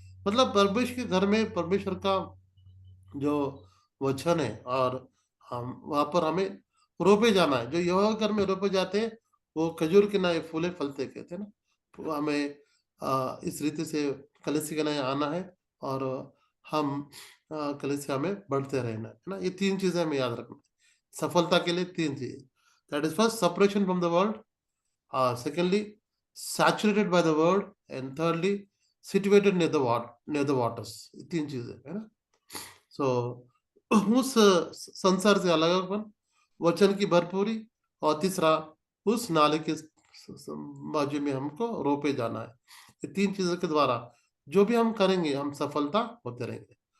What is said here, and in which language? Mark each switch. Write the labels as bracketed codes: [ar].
[hi] मतलब परमेश्वर के घर में परमेश्वर का जो वचन है, और हम वहां पर हमें रोपे जाना है। जो यहोवा के घर में रोपे जाते हैं वो खजूर के नए फूले फलते कहते हैं ना। तो हमें इस रीति से कलीसिया के नए आना है और हम कलीसिया में बढ़ते रहना है ना। ये तीन चीजें हमें याद रखना है सफलता के लिए। [en] तीन चीजें, that is first separation from the world, secondly saturated by the word, and thirdly situated near the water, near the waters। [hi] ये तीन चीजें है ना। सो उस संसार से अलगपन, वचन की भरपूरी, और तीसरा उस नाले के बाजू में हमको रोपे जाना है। ये तीन चीजों के द्वारा जो भी हम करेंगे हम सफलता होते रहेंगे।